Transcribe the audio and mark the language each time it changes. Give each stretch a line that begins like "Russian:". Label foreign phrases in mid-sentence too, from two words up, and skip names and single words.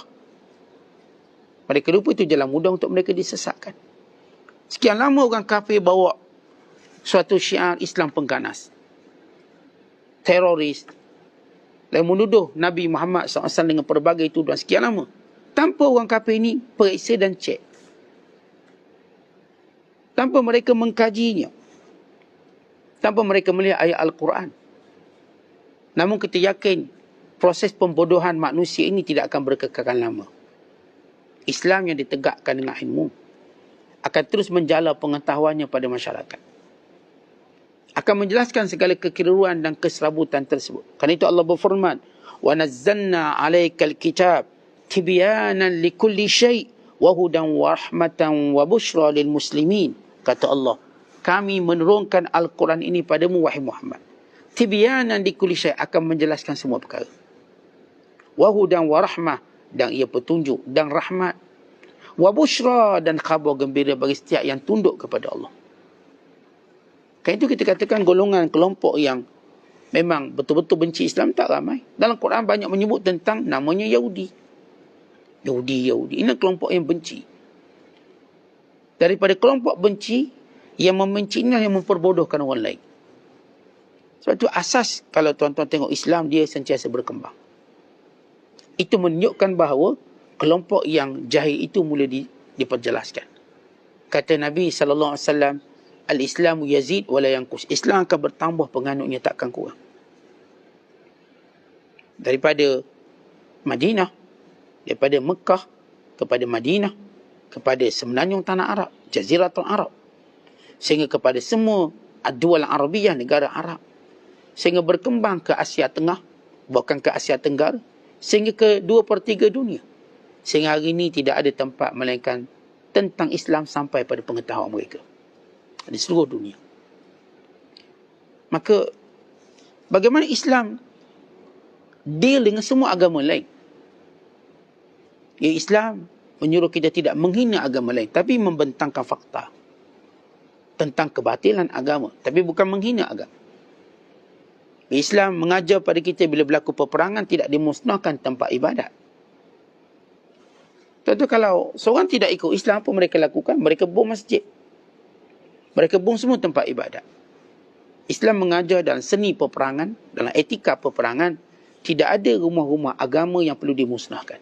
Malay: Mereka lupa itu jalan mudah untuk mereka disesatkan. Sekian lama orang kafir bawa suatu syiar Islam pengganas, teroris, dan menuduh Nabi Muhammad SAW dengan pelbagai tuduhan sekian lama. Tanpa orang kafir ini periksa dan cek. Tanpa mereka mengkajinya. Tanpa mereka melihat ayat Al-Quran. Namun kita yakin proses pembodohan manusia ini tidak akan berkekalan lama. Islam yang ditegakkan dengan ilmu akan terus menjala pengetahuannya pada masyarakat. Akan menjelaskan segala kekeliruan dan keserabutan tersebut. Karena itu Allah berfirman,
Arabic: ونزلنا عليك الكتاب تبيانا لكل شيء وهدى ورحمة وبشرى للمسلمين.
Malay: Kata Allah, kami menurunkan Al-Quran ini padamu wahai Muhammad.
Arabic: تبيانا لكل شيء',
Malay: akan menjelaskan semua perkara.
Arabic: وهدى ورحمة,
Malay: dan ia petunjuk dan rahmat.
Arabic: وبشرى,
Malay: dan khabar gembira bagi setiap yang tunduk kepada Allah. Kan itu kita katakan golongan kelompok yang memang betul-betul benci Islam tak ramai. Dalam Quran banyak menyebut tentang namanya Yahudi. Yahudi. Ini kelompok yang benci. Daripada kelompok benci, yang membenci inilah yang memperbodohkan orang lain. Sebab itu asas kalau tuan-tuan tengok Islam, dia sentiasa berkembang. Itu menunjukkan bahawa kelompok yang jahil itu mula diperjelaskan. Kata Nabi SAW,
Arabic: الإسلام يزيد ولا ينقص.
Malay: Islam akan bertambah, penganutnya takkan kurang. Daripada Madinah, daripada Mekah kepada Madinah, kepada semenanjung tanah Arab,
Arabic: جزيرة العرب,
Malay: sehingga kepada semua
Arabic: الدول العربية,
Malay: negara Arab, sehingga berkembang ke Asia Tengah, bahkan ke Asia Tenggara, sehingga ke 2/3 dunia. Sehingga hari ini tidak ada tempat melainkan tentang Islam sampai pada pengetahuan mereka di seluruh dunia. Maka bagaimana Islam deal dengan semua agama lain? Ya, Islam menyuruh kita tidak menghina agama lain, tapi membentangkan fakta tentang kebatilan agama, tapi bukan menghina agama. Islam mengajar pada kita bila berlaku peperangan tidak dimusnahkan tempat ibadat. Tentu kalau seorang tidak ikut Islam, apa mereka lakukan? Mereka bom masjid. Mereka bom semua tempat ibadat. Islam mengajar dalam seni peperangan, dalam etika peperangan, Tidak ada rumah-rumah agama yang perlu dimusnahkan.